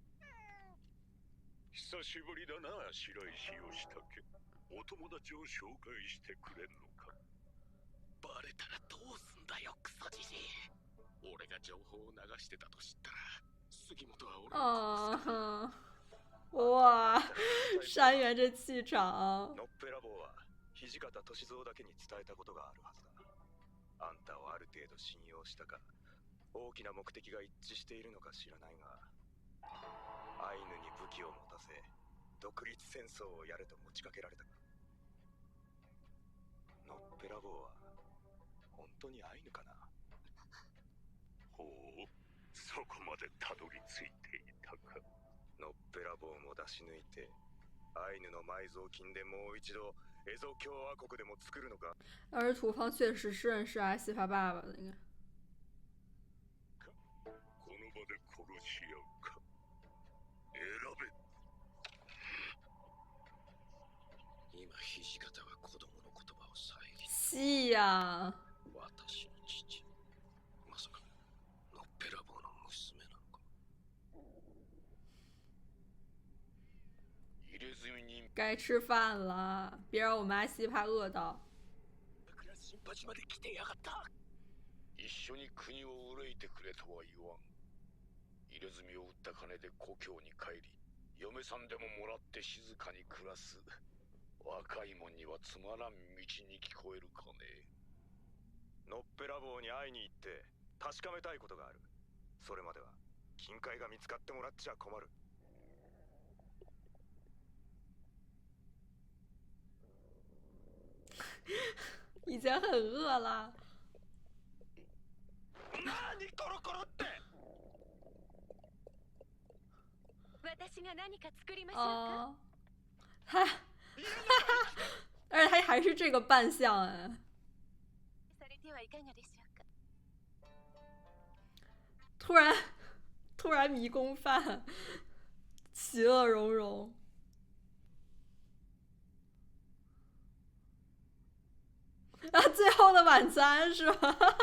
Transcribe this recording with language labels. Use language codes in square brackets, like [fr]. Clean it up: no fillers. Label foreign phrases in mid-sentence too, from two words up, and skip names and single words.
[ja] 久しぶりだな白石義武。お友達を紹介してくれんのか。バレたらどうすんだよ、クソじじい。俺が情報を流してたと知ったら杉本は俺を殺す。 [zh] 啊，哇，山原这气场。 [ja] のっぺらぼうは土方歳三だけに伝えたことがあるはずだ。あんたをある程度信用したか、大きな目的が一致しているのか知らないが、アイヌに武器を持たせ独立戦争をやれと持ちかけられたか。のっぺらぼうは本当にアイヌかな。ほう、そこまでたどり着いていたか。のっぺらぼうも出し抜いてアイヌの埋蔵金でもう一度エゾ共和国でも作るのか。 [zh] 而土方确实是认识阿西法爸爸的，应该。 [ja] この場で殺し合うか。選べ。今土方は子供の言葉を遮り、 [zh] 戏呀。 [ja] 私の父、まさかのっぺらぼうの娘なのか。入れ墨に [zh] 该吃饭了，别让我们阿西怕饿到。 [ja] だから新橋まで来てやがった。一緒に国を憂いてくれとは言わん。入れ墨を売った金で故郷に帰り、嫁さんでももらって静かに暮らす。若いもんにはつまらん道に聞こえるかね。のっぺらぼうに会いに行って確かめたいことがある。それまでは金塊が見つかってもらっちゃ困る。 [zh] 已经很饿了。 [ja] なにコロコロって。私が何か作りましょうか。 [zh] 哦，他，而且他还是这个扮相哎。 [ja] それではいかがでしょうか。 [zh] 突然迷宫饭，其乐融融。啊，最后的晚餐是吧？